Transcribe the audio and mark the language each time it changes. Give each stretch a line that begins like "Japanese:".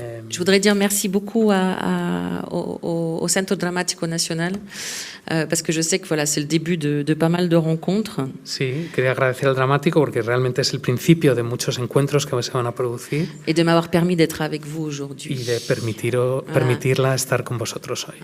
French: Je voudrais dire merci beaucoup au Centro Dramático Nacional parce que je sais que voilà, c'est le début de pas mal de rencontres.
Spanish: Sí, quería agradecer al Dramático porque realmente es el principio de muchos encuentros que se van a producir.
French: Et de m'avoir permis d'être avec vous aujourd'hui.
Spanish: Y de permitirla estar con vosotros hoy.